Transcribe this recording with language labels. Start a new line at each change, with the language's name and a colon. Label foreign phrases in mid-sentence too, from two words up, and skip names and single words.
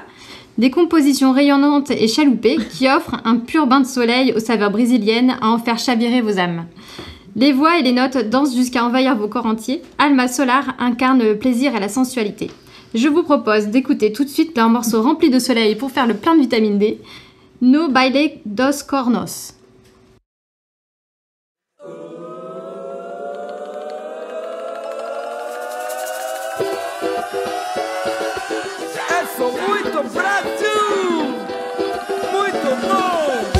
French: Des compositions rayonnantes et chaloupées qui offrent un pur bain de soleil aux saveurs brésiliennes à en faire chavirer vos âmes. Les voix et les notes dansent jusqu'à envahir vos corps entiers. Alma Solar incarne le plaisir et la sensualité. Je vous propose d'écouter tout de suite leur morceau rempli de soleil pour faire le plein de vitamine D, No Baile dos Cornos.
Portuguese: Sou muito Brasil, muito bom.